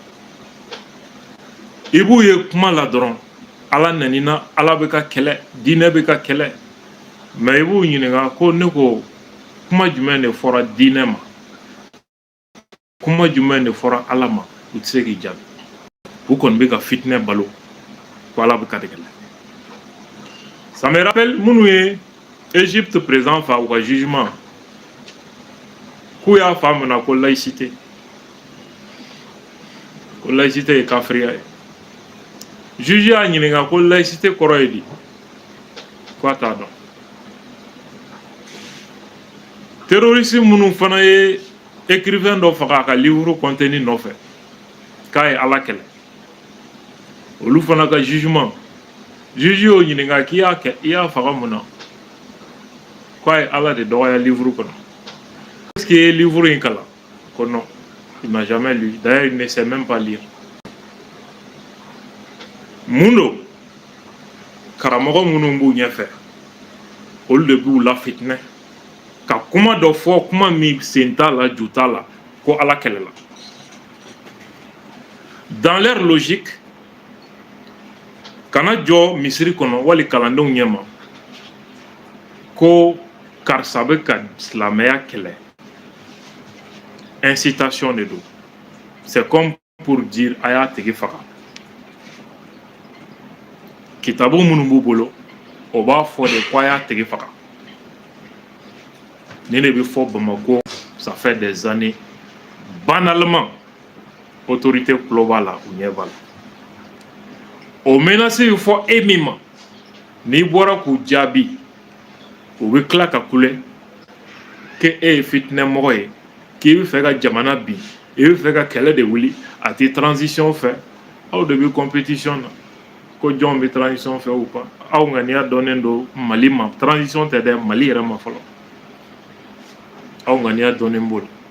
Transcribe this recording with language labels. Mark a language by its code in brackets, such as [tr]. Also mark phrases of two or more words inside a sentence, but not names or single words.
[bm] I b'u ye kuma la dɔrɔn, Ala nanina, Ala bɛ ka kɛlɛ, diinɛ bɛ ka kɛlɛ. Mais i b'u ɲininka ko ne ko kuma jumɛn de fɔra diinɛ ma? kuma jumɛn de fɔra Ala ma u tɛ se k'i jaabi u kɔni bɛ ka fitinɛ balo ko Ala bɛ ka de kɛlɛ. [fr] Ça me rappelle [bm] minnu ye Égypte président fa u ka jugement k'u y'a faamu na ko laïcité ye kafiriya ye. Juge y'a ɲininka ko laïcité kɔrɔ ye di ko a t'a dɔn. Terroriste minnu fana ye écrivain dɔ faga a ka livre contenu nɔfɛ k'a ye Ala kɛlɛ olu fana ka jugement juge y'o ɲininka k'i y'a kɛ i y'a faga mun na k'a ye Ala de dɔgɔya livre kɔnɔ. [fr] Est-ce qu'il [bm] ye livre in kalan ko [fr] non il n'a jamais lu, d'ailleurs il ne sait même pas lire. [bm] Mun don karamɔgɔ minnu b'u ɲɛfɛ olu de b'u la fitinɛ ka kuma dɔ fɔ kuma min sen t'a la ju t'a la ko Ala kɛlɛ la. [fr] Dans leur logique [bm] kana jɔ misiri kɔnɔ wali kalandenw ɲɛma ko karisa bɛ ka silamɛya kɛlɛ incitation de don. [fr] C'est comme pour dire [bm] a y'a tigi faga. Kitabu minnu b'u bolo o b'a fɔ de ko a y'a tigi faga. Ni ne bɛ fɔ Bamako [fr] ça fait des années banalement [bm] autorité tulo b'a la u ɲɛ b'a la. O menace bɛ fɔ e min ma n'i bɔra k'u jaabi u bɛ tila ka kule que e ye fitinɛmɔgɔ ye k'i bɛ fɛ ka jamana bin i bɛ fɛ ka kɛlɛ de wuli a tɛ transition fɛ aw de bɛ compétition na ko jɔn bɛ transition fɛ [fr] ou pas [bm] aw ŋaniya dɔnnen don Mali ma transition tɛ dɛ Mali yɛrɛ ma fɔlɔ aw ŋaniya dɔnnen b'o la.